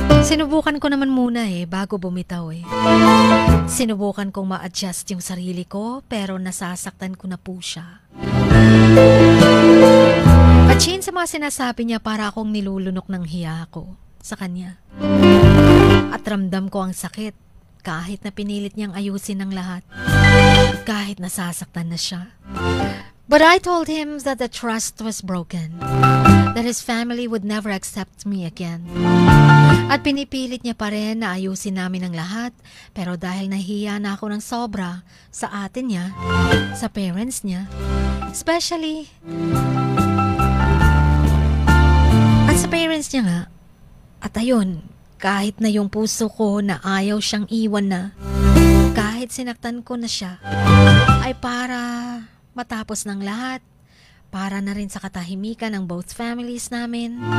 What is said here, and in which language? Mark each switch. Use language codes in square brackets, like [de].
[tl] Sinubukan ko naman muna bago bumitaw Sinubukan kong ma-adjust yung sarili ko pero nasasaktan ko na po siya. At Chin, sa mga sinasabi niya para akong nilulunok ng hiya ko sa kanya. At ramdam ko ang sakit kahit na pinilit niyang ayusin ang lahat. Kahit nasasaktan na siya. [en] But I told him that the trust was broken. That his family would never accept me again. [tl] At pinipilit niya pa rin na ayusin namin ang lahat. Pero dahil nahiya na ako ng sobra sa atin niya, sa parents niya, especially at sa parents niya nga. At ayun, kahit na yung puso ko na ayaw siyang iwan na, kahit sinaktan ko na siya, ay para matapos ng lahat, para na rin sa katahimikan ng [en] both families [tl] namin.